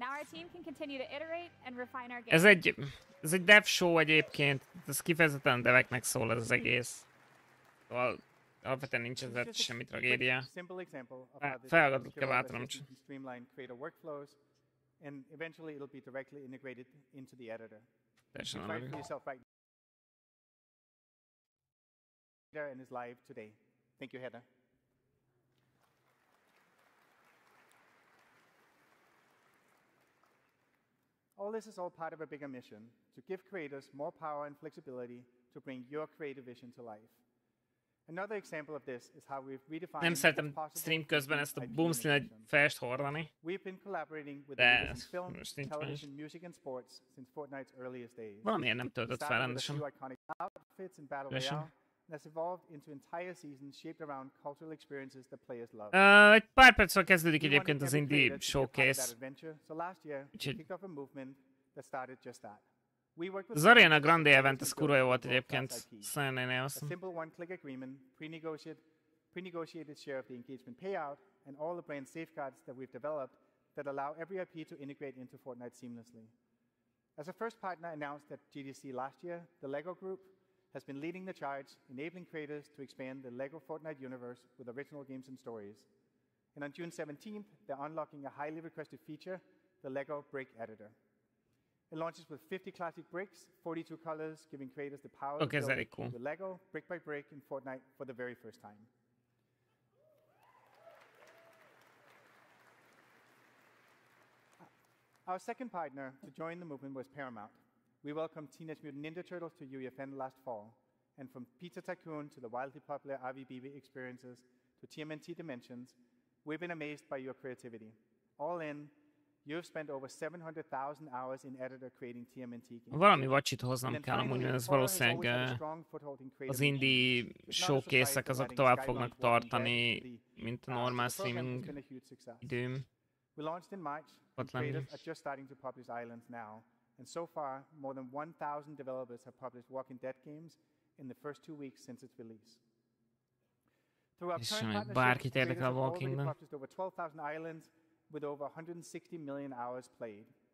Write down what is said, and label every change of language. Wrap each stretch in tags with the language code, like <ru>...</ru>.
<en>Now our team can continue to iterate and refine our game.</en> <hu>Ez egy dev show egyébként, ez kifejezetten deveknek szól ez az egész. Szóval alapvetően nincs ezzel semmi tragédia. Feladatot kell váltanom csak.</hu> <en>And eventually it'll be directly integrated into the editor.</en> <hu>Teljesen</hu> <en>try for yourself right now. And is live today. Thank you, Heather. All this is all part of a bigger mission to give creators more power and flexibility to bring your creative vision to life. Another example of this is how we've redefined</en> <hu>Nem szeretem stream közben ezt a boomstream egy fest hordani.</hu> <en>We've been collaborating with</en> <hu>De</hu> <en>the leaders in film, television, music and sports since Fortnite's earliest days.</en> <hu>Valamiért nem töltött fel rendesen.</hu> <en>Iconic outfits in Battle Royale has evolved into entire seasons shaped around cultural experiences that players love.</en> <hu>Egy pár perccel kezdődik egyébként az indie showcase.</hu> <en>So last year, we kicked off a movement that started just that.</en> <hu>Az Ariana Grande event, ez kurva jó volt egyébként.</hu> <en>A simple one-click agreement, pre-negotiated share of the engagement payout, and all the brand safeguards that we've developed that allow every IP to integrate into Fortnite seamlessly. As a first partner announced at GDC last year, the LEGO Group has been leading the charge, enabling creators to expand the LEGO Fortnite universe with original games and stories. And on June 17th, they're unlocking a highly requested feature, the LEGO Brick Editor. It launches with 50 classic bricks, 42 colors, giving creators the power to build with LEGO, brick by brick, in Fortnite for the very first time. Our second partner to join the movement was Paramount. We welcomed Teenage Mutant Ninja Turtles to UEFN last fall, and from Pizza Tycoon to the wildly popular RVB experiences to TMNT Dimensions, we've been amazed by your creativity. All in, you've spent over 700,000 hours in editor creating TMNT games.</en> <hu>Valami vacsit hoznom kell amúgy, mert ez valószínűleg az indie showcase-ek azok tovább fognak tartani, mint a normál streaming időm.</hu> <en>We launched in March, and creators are just starting to publish Islands now. And so far, more than 1,000 developers have published Walking Dead games in the first 2 weeks since its release. Through our current partnership, creators have already published over 12,000 islands with over 160 million hours played.</en>